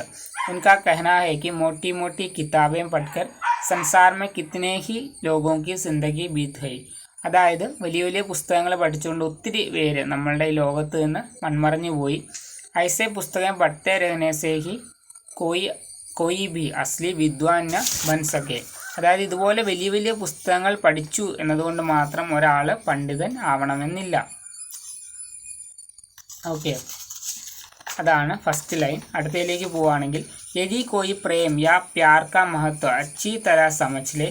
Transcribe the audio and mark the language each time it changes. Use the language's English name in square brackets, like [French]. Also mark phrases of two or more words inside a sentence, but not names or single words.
[Hindi] उनका कहना है कि मोटी मोटी किताबें पढ़कर संसार में कितने ही लोगों की ज़िंदगी बीत है. [Malayalam] അതായത് വലിയ വലിയ പുസ്തകങ്ങൾ പഠിച്ചുകൊണ്ട് ഒത്തിരി പേര് നമ്മളുടെ ഈ ലോകത്ത് നിന്ന് മൺമറഞ്ഞു പോയി. [Hindi] ऐसे पुस्तक पढ़ते रहने से ही कोई भी असली विद्वान न बन सके. [Malayalam] അതായത് ഇതുപോലെ വലിയ വലിയ പുസ്തകങ്ങൾ പഠിച്ചു എന്നതുകൊണ്ട് മാത്രം ഒരാൾ പണ്ഡിതൻ ആവണമെന്നില്ല. ഓക്കെ, അതാണ് [English] first line. [Malayalam] അടുത്തതിലേക്ക് പോവുകയാണെങ്കിൽ [Hindi] यदि कोई प्रेम या प्यार का महत्व अच्छी तरह समझ ले.